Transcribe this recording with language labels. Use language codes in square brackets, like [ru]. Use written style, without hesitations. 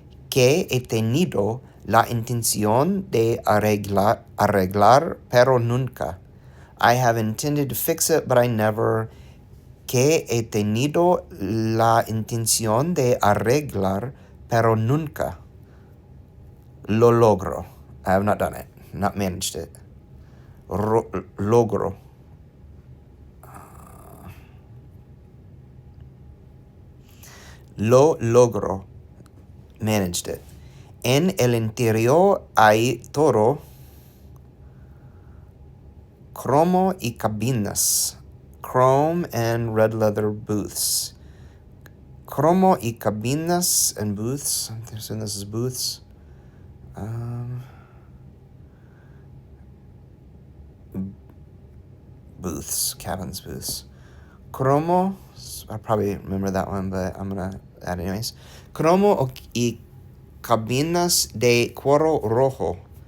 [es] Que he tenido la intención de arreglar, pero nunca. [en] I have intended to fix it, but I never. [es] Que he tenido la intención de arreglar, pero nunca. Lo logro. [en] I have not done it, not managed it. [es] Logro. Lo logro. [en] Managed it. [es] En el interior hay todo. Cromo y cabinas. [en] Chrome and red leather booths. [es] Cromo y cabinas [en] and booths. I'm assuming this is booths. Booths, cabins, booths. Cromo, I probably remember that one, but I'm gonna add it anyways. [es] Cromo y cabinas de cuero rojo.